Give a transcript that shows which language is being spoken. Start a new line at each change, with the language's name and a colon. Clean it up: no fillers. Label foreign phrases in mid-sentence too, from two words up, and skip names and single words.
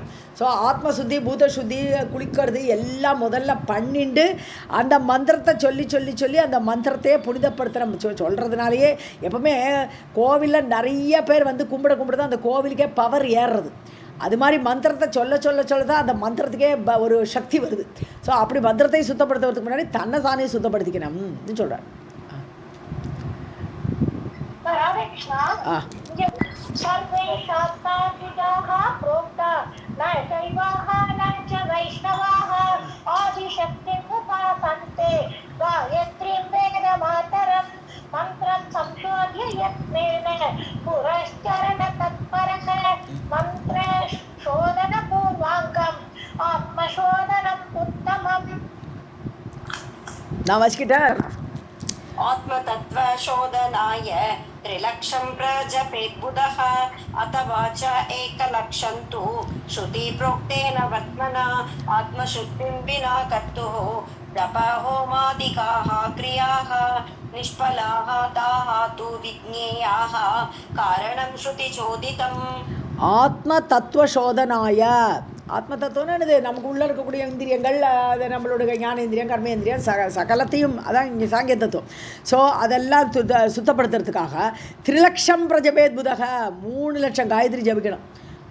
Tamil: ஸோ ஆத்ம சுத்தி, பூத சுத்தி, குளிக்கிறது எல்லாம் முதல்ல பண்ணிட்டு அந்த மந்திரத்தை சொல்லி அந்த மந்திரத்தையே புனிதப்படுத்துகிறோம். சொல்கிறதுனாலேயே எப்பவுமே கோவிலில் நிறைய பேர் வந்து கும்பிட தான் அந்த கோவிலுக்கே பவர் ஏறுறது. அது மாதிரி மந்திரத்தை சொல்ல தான் அந்த மந்திரத்துக்கே ஒரு சக்தி வருது. ஸோ அப்படி மந்திரத்தை சுத்தப்படுத்துறதுக்கு முன்னாடி தன்னை தானே சுத்தப்படுத்திக்கணும்னு சொல்கிறேன்.
Sanskrit: राधे कृष्णा सर्वे शास्त्राः प्रोक्ता न शैवाः न च वैष्णवाः आदिशक्तिम् उपासन्ते गायत्रीं वेदमातरं मन्त्रं संशोध्य यत्नेन पुरश्चरणतत्परः मन्त्रशोधनपूर्वाङ्गम् आत्मशोधनम् उत्तमम्.
Tamil: நான் வச்சுக்கிட்டேன்.
Sanskrit: आत्मतत्त्वशोधनाय 3,00,000 प्रजपेत् बुधः अथवा च 1,00,000 तु श्रुतिप्रोक्तेन वर्त्मना आत्मशुद्धिं विना कर्तुः जपहोमादिकाः क्रियाः निष्फलाः ताः तु विज्ञेयाः कारणं श्रुतिचोदितम्.
Tamil: ஆத்மதத்துவசோதனாய, ஆத்ம தத்துவம்னு என்னது, நமக்கு உள்ளே இருக்கக்கூடிய இந்திரியங்கள், அது நம்மளோட ஞானேந்திரியம் கர்மேந்திரியம் சகலத்தையும், அதான் இங்கே சாங்கிய தத்துவம். ஸோ அதெல்லாம் சுத்தப்படுத்துறதுக்காக 3,00,000
Sanskrit: प्रजपेत् बुधः,
Tamil: 3,00,000 காயத்ரி ஜபிக்கணும்.